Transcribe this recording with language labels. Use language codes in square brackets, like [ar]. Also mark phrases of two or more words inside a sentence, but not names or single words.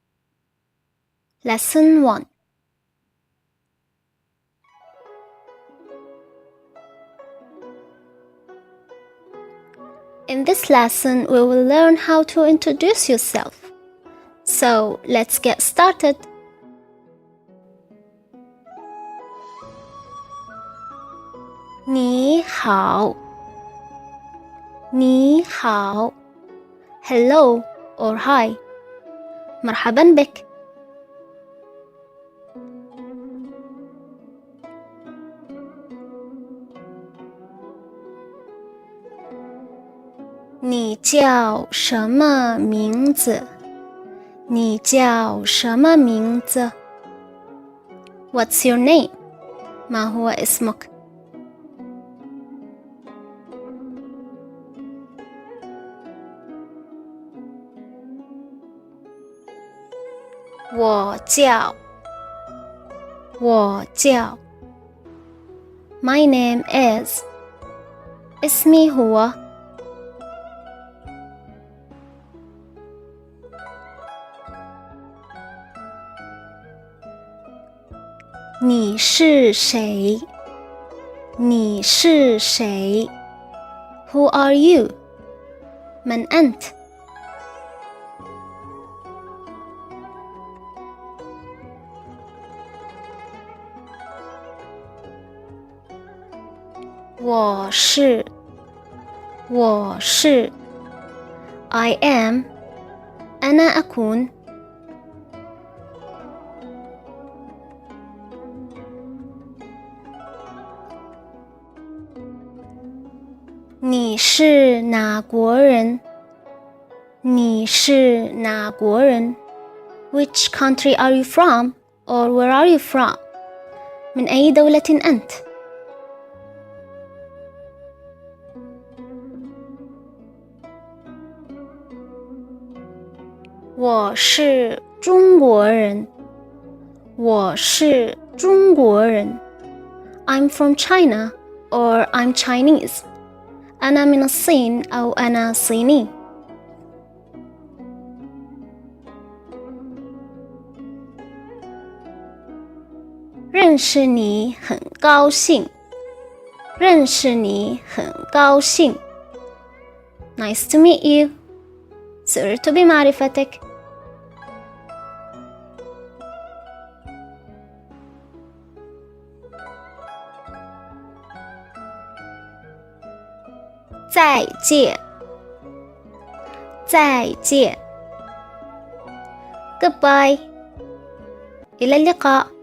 [en] Lesson 1. In this lesson, we will learn how to introduce yourself. So, let's get started. [zh] 你好 你好 [en] Hello or hi [ar] مرحبا بك [zh] 你叫什么名字？你叫什么名字？ [en] What's your name? [ar] ما هو اسمك؟ [zh] 我叫 [en] My name is [ar] اسمي هو [zh] 你是谁？你是谁？ [en] Who are you? [ar] من أنت؟ [zh] 我是 [en] I am [ar] أنا أكون [zh] 你是哪国人？你是哪国人？ [en] Which country are you from? Or where are you from? [ar] من أي دولة أنت؟ [zh] 我是中国人。我是中国人。 [en] I'm from China or I'm Chinese. [ar] أنا من الصين أو أنا صيني. [zh] 认识你很高兴。认识你很高兴。 [en] Nice to meet you. [ar] سررت بمعرفتك. [zh] 再见。再见。Goodbye. [ar] إلى اللقاء.